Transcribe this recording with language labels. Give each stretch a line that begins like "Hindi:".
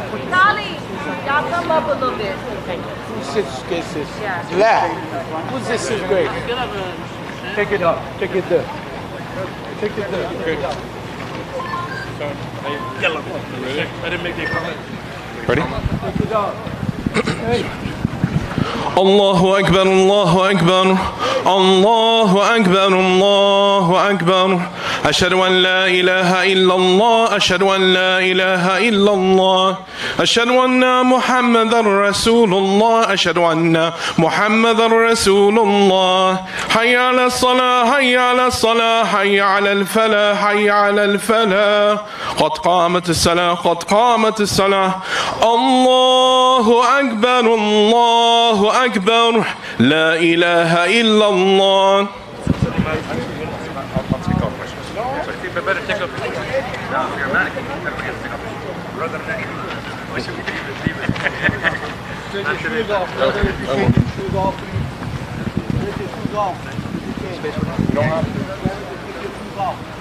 English: Dolly, y'all come up a little bit. Left. Who's this is great? Take it up. Take it there. Take it there. I didn't make the comment. Ready?
Arabic: الله أكبر الله أكبر الله أكبر الله أكبر أشهد أن لا إله إلا الله أشهد أن لا إله إلا الله أشهد أن محمدا رسول الله أشهد أن محمدا رسول الله حي على الصلاة حي على الصلاة حي على الفلاح حي على الفلاح قد قامت الصلاة قد قامت الصلاة الله أكبر الله أكبر لا إله إلا الله.
English: Better take up. No, if you're a mannequin, everybody gets to take up. Brother, I wish we could even leave it. Take your shoes off, brother. Take your shoes off. Take your shoes off. You don't have to. Take your shoes off.